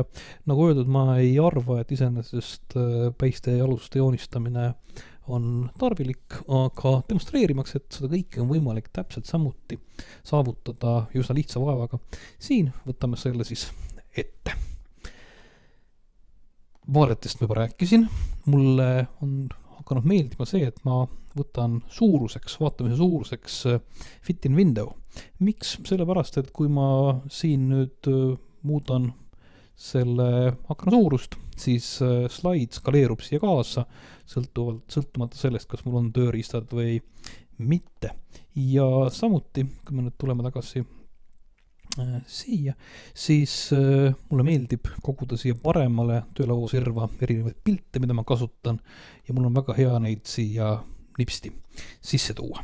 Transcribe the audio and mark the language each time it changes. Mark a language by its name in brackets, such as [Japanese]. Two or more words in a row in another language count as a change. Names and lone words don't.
[Estonian] Nagu öeldud, ma ei arva, et iseenesest päiste ja aluste joonistamine on tarvilik, aga demonstreerimaks, et seda kõike on võimalik täpselt samuti saavutada üsna lihtsa vaevaga. Siin võtame selle siis ette. Vaadetest ma juba rääkisin. Mulle on hakanud meeldima see, et ma võtan suuruseks, vaatamise suuruseks [English] fit in window. [Estonian] Miks? Sellepärast, et kui ma siin nüüd muudan selle akna suurust, siis slaid skaleerub siia kaasa, sõltumata sellest, kas mul on tööriistad või mitte. Ja samuti, kui me nüüd tuleme tagasi siia, siis mulle meeldib koguda siia paremale töölaua sirva erinevaid pilte, mida ma kasutan, ja mul on väga hea neid siia nipsti sisse tuua.